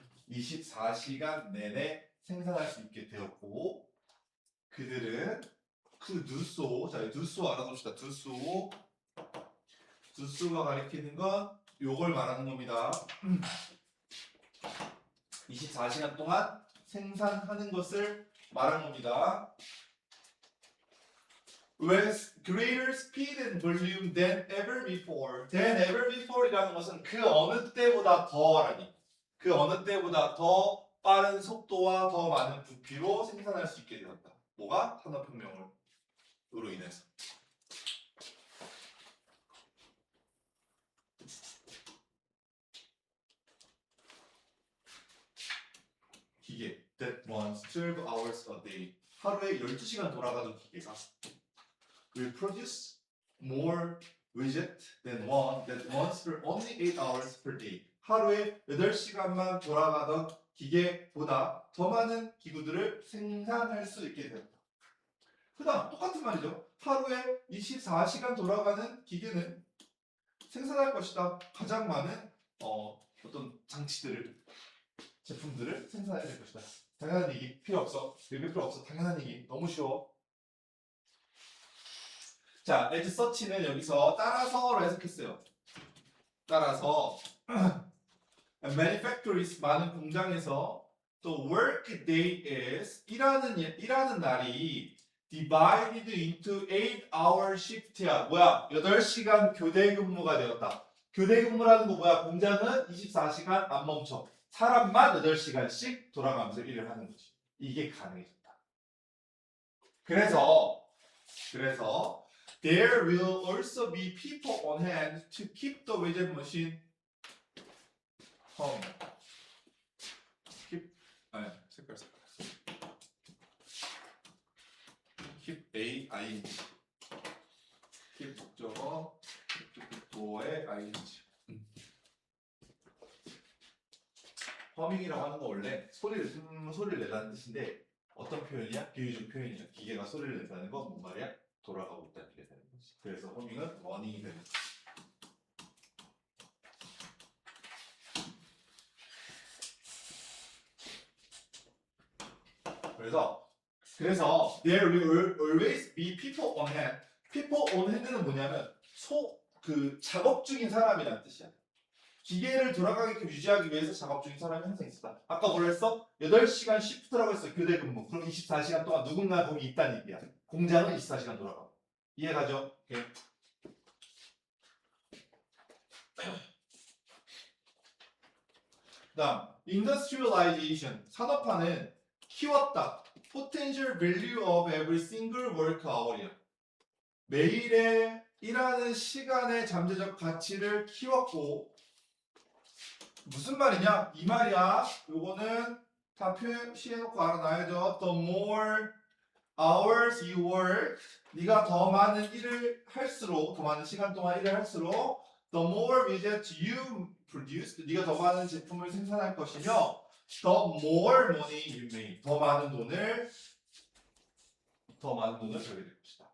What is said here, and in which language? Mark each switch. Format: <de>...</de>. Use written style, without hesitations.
<ko>24시간 내내 생산할 수 있게 되었고 그들은 그 두소 자 두소 알아봅시다. 두소가 가리키는 건 요걸 말하는 겁니다. 24시간 동안 생산하는 것을 말한 겁니다.</ko> <en>With greater speed and volume than ever before. Than ever before</en> <ko>이라는 것은 그 어느 때보다 더라니. 그 어느 때보다 더 빠른 속도와 더 많은 부피로 생산할 수 있게 되었다. 뭐가? 산업혁명으로 인해서. 기계</ko> <en>that runs 12 hours a day.</en> <ko>하루에 12시간 돌아가는 기계가</ko> <en>will produce more widget than one that runs for only 8 hours per day.</en> <ko>하루에 8시간만 돌아가던 기계보다 더 많은 기구들을 생산할 수 있게 되었다. 그다음 똑같은 말이죠. 하루에 24시간 돌아가는 기계는 생산할 것이다. 가장 많은 어떤 장치들을 제품들을 생산해야 될 것이다. 당연한 얘기 필요 없어. 읽을 필요 없어. 당연한 얘기. 너무 쉬워. 자,</ko> <en>as such</en> <ko>는 여기서 따라서로 해석했어요. 따라서</ko> <en>manufacturers</en> <ko>많은 공장에서</ko> <en>the work day is</en> <ko>일하는 날이</ko> <en>divided into 8-hour shift야.</en> <ko>뭐야? 8시간 교대 근무가 되었다. 교대 근무라는 거 뭐야? 공장은 24시간 안 멈춰. 사람만 8시간씩 돌아가면서 일을 하는 거지. 이게 가능해졌다. 그래서</ko> <en>there will also be people on hand to keep the widget machine home.</en> <ko>색깔.</ko> <en>keep a ing.</en> <ko>keep 목적어 도어의 ing. 허밍이라고 하는 거 원래 소리를 내라는 뜻인데 어떤 표현이야? 비유적 표현이야. 기계가 소리를 낸다는 건 뭔 말이야? 돌아가고 있다는 게 되는 거지. 그래서 허밍은 러닝이 되는 거지. 그래서</ko> <en>there will always be people on hand. people on hand</en> <ko>는 뭐냐면 그 작업 중인 사람이라는 뜻이야. 기계를 돌아가게끔 유지하기 위해서 작업 중인 사람이 항상 있었다. 아까 뭐라 했어? 8시간 시프트라고 했어. 교대 근무. 그럼 24시간 동안 누군가 거기 있다는 얘기야. 공장은 24시간 돌아가. 이해가죠? 오케이. 다음,</ko> <en>industrialization.</en> <ko>산업화는 키웠다.</ko> <en>potential value of every single work hour이야.</en> <ko>매일의 일하는 시간의 잠재적 가치를 키웠고 무슨 말이냐? 이 말이야. 요거는 다 표시해놓고 알아놔야죠.</ko> <en>The more hours you work,</en> <ko>네가 더 많은 일을 할수록, 더 많은 시간 동안 일을 할수록,</ko> <en>the more widgets you produce,</en> <ko>네가 더 많은 제품을 생산할 것이며,</ko> <en>the more money you make,</en> <ko>더 많은 돈을 벌게 될 것이다.</ko>